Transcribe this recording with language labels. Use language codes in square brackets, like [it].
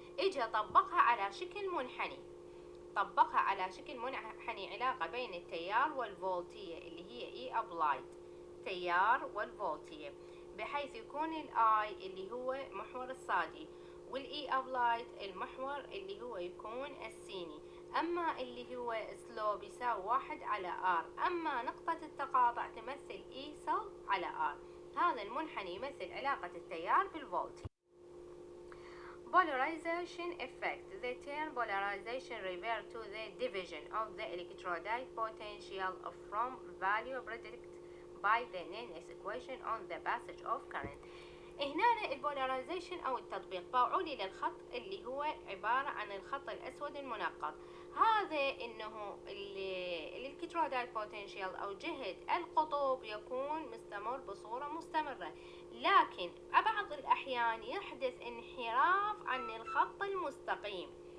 [ar] اجى طبقها على شكل منحني، طبقها على شكل منحني، علاقة بين التيار والفولتية اللي هي E applied، تيار والفولتية، بحيث يكون الاي اللي هو محور الصادي والاي ابلايد المحور اللي هو يكون السيني. اما اللي هو سلوب يساوي 1 على ار. اما نقطة التقاطع تمثل اي سل على ار. هذا المنحني يمثل علاقة التيار بالفولت. [en] Polarization effect. The term polarization refers to the division of the electrolyte potential from value predicted by the Nernst equation on the passage of current. [ar] هنا البولاريزيشن او التطبيق باعوا لي للخط اللي هو عبارة عن الخط الاسود المنقط. هذا انه الالكترودايت بوتنشال او جهد القطب يكون مستمر بصورة مستمرة، لكن بعض الاحيان يحدث انحراف عن الخط المستقيم.